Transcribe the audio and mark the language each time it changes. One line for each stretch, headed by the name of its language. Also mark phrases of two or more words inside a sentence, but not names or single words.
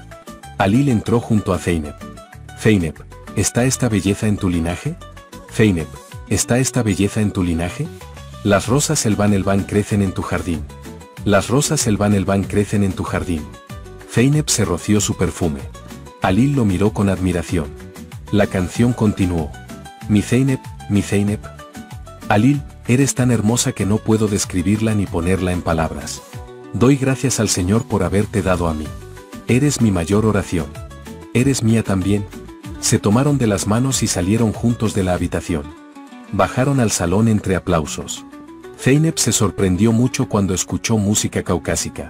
Spanish: Alil entró junto a Zeynep. Zeynep, ¿está esta belleza en tu linaje? Zeynep, ¿está esta belleza en tu linaje? Las rosas Elban crecen en tu jardín. Las rosas Elban crecen en tu jardín. Zeynep se roció su perfume. Alil lo miró con admiración. La canción continuó. Mi Zeynep, mi Zeynep. Alil, eres tan hermosa que no puedo describirla ni ponerla en palabras. Doy gracias al Señor por haberte dado a mí. Eres mi mayor oración. ¿Eres mía también? Se tomaron de las manos y salieron juntos de la habitación. Bajaron al salón entre aplausos. Zeynep se sorprendió mucho cuando escuchó música caucásica.